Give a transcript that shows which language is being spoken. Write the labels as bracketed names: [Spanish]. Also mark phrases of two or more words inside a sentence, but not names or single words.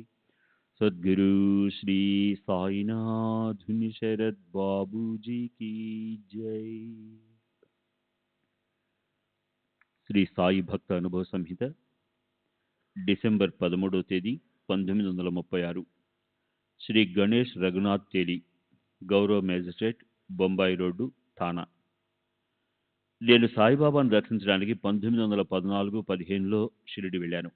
[Hindi] सद्गुरु श्री साईनाथ शरद बाबू जी की जय। [Telugu] శ్రీ సాయి భక్త అనుభవ సంహిత డిసెంబర్ 13వ తేదీ 1936. శ్రీ గణేష్ రఘునాథ్ తేలి, గౌరవ మేజిస్ట్రేట్, బొంబాయి రోడ్డు, థానా. నేను సాయిబాబాను దర్శించడానికి 1914-15లో షిరిడి వెళ్ళాను.